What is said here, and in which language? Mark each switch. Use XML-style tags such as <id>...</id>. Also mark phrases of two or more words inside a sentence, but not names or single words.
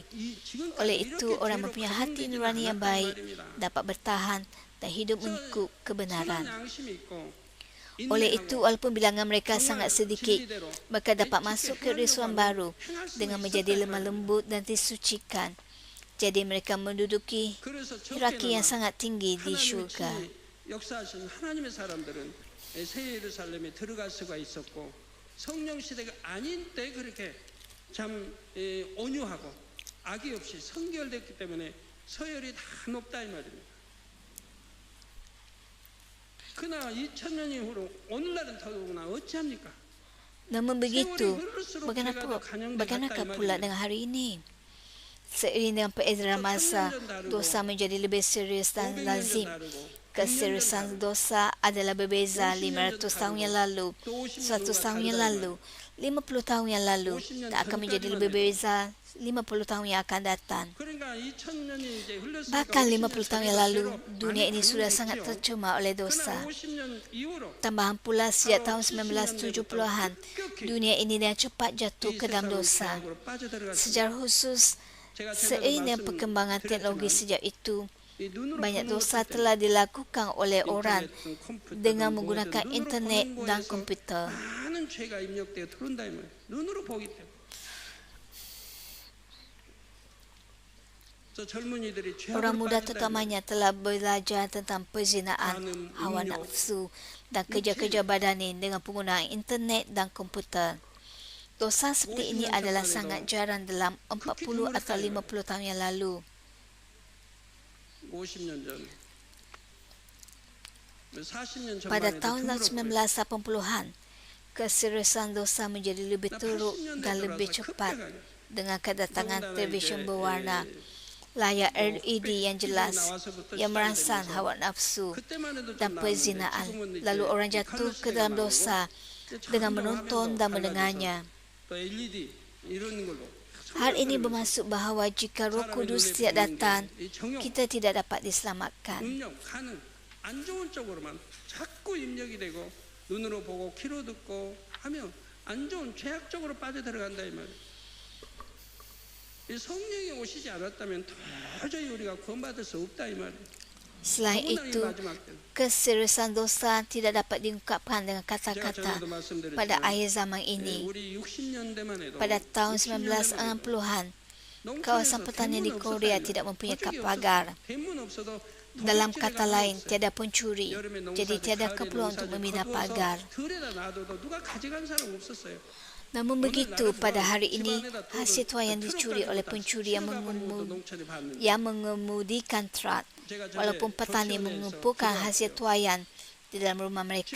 <ms>Oleh itu, orang mempunyai hati nurani yang baik dapat bertahan dan hidup mengikut kebenaran. Oleh itu, walaupun bilangan mereka sangat sedikit, mereka dapat masuk ke Yerusalem baru dengan menjadi lemah lembut dan disucikan. Jadi mereka menduduki hierarki yang sangat tinggi di syurga.</ms> <ko>역사하신 하나님의 사람들은 새 예루살렘에 들어갈 수가 있었고 성령 시대가 아닌 때 그렇게 참 온유하고 악의 없이 성결됐기 때문에 서열이 다 높다 이 말입니다. 그러나 2000년 이후로 오늘날은 더더구나 어찌합니까?</ko> <ms>Namun begitu, bagaimanakah pula dengan hari ini? Seiring dengan peredaran masa, dosa menjadi lebih serius dan lazim. Keseriusan dosa adalah berbeza 500 tahun yang lalu, 100 tahun yang lalu, 50 tahun yang lalu tak akan menjadi lebih berbeza 50 tahun yang akan datang.</ms> <ko>그러니까 2000년이 이제 흘렀으니까</ko> <ms>Bahkan 50 tahun yang lalu,</ms> <ko>50년</ko> <ms>dunia ini</ms> <ko>많이</ko> <ms>sudah</ms> <ko>변했겠죠.</ko> <ms>sangat tercemar oleh dosa.</ms> <ko>그러나 50년 이후로</ko> <ms>Tambahan pula sejak tahun 1970-an, dunia ini dengan cepat jatuh ke dalam dosa. Secara khusus, seiring dengan perkembangan teknologi sejak itu, banyak dosa telah dilakukan oleh orang dengan menggunakan internet dan komputer.</ms> <ko>많은 죄가 입력되어 들어온다 이 말이에요. 눈으로 보기 때문에. 저 젊은이들이</ko> <ms>Orang</ms> <ko>죄악으로</ko> <ms>muda</ms> <ko>빠진다 이 말이에요.</ko> <ms>terutamanya telah belajar tentang perzinaan, hawa nafsu dan kerja-kerja badani dengan penggunaan internet dan komputer. Dosa seperti ini adalah sangat jarang dalam 40 atau 50 tahun yang lalu.</ms> <ko>50년 전, 40년</ko> <ms>Pada</ms> <ko>전만 해도</ko> <ms>tahun</ms> <ko>드물었고요.</ko> <ms>1980-an, keseriusan dosa menjadi lebih teruk dan lebih cepat dengan kedatangan televisyen berwarna, layar LED yang jelas, yang merangsang hawa nafsu dan perzinaan. Lalu orang jatuh ke dalam dosa dengan menonton dan mendengarnya.</ms> <ko>또 LED 이런 걸로</ko> <ms>Hal ini bermaksud bahawa jika Roh Kudus tidak datang,</ms> <ko>이 정욕,</ko> <ms>kita tidak dapat diselamatkan.</ms> <ko>음욕, 가능 안 좋은 쪽으로만 자꾸 입력이 되고 눈으로 보고 귀로 듣고 하면 안 좋은 죄악 쪽으로 빠져들어간다 이 말이에요. 이 성령이 오시지 않았다면 도저히 우리가 구원받을 수 없다 이 말이에요.</ko> <ms>Selain</ms> <ko>더구나 이</ko> <ms>itu,</ms> <ko>마지막 때는.</ko> <ms>keseriusan dosa tidak dapat diungkapkan dengan</ms> <ko>제가</ko> <ms>kata-kata</ms> <ko>전에도 말씀드렸지만</ko> <ms>pada akhir zaman ini.</ms> <ko>우리 60년대만 해도</ko> <ms>Pada tahun 1960-an, kawasan pertanian di Korea tidak mempunyai kad pagar. Dalam kata lain, tiada pencuri, jadi tiada keperluan untuk membina pagar. Namun begitu, pada hari ini, hasil tuai yang dicuri oleh pencuri yang mengemudikan truk, walaupun petani mengumpulkan hasil tuaian di dalam rumah mereka.</ms>